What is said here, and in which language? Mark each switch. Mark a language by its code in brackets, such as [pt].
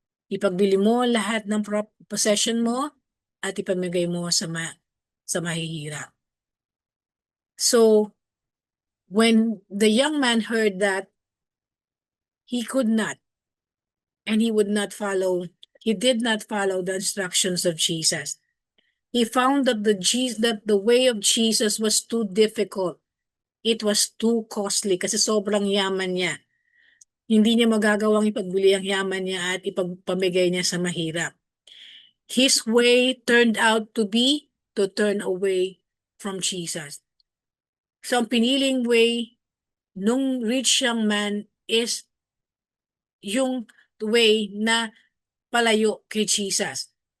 [tl] Ipagbili mo lahat ng possession mo at ipamigay mo sa mahihirap. [en] So, when the young man heard that, he could not, and he did not follow the instructions of Jesus. He found that the way of Jesus was too difficult. It was too costly [tl] kasi sobrang yaman niya. Hindi niya magagawang ipagbili ang yaman niya at ipagpamigay niya sa mahirap. [en] His way turned out to be to turn away from Jesus. [tl] So ang piniling way nung [en] rich young man [tl] is yung way na palayo kay Jesus.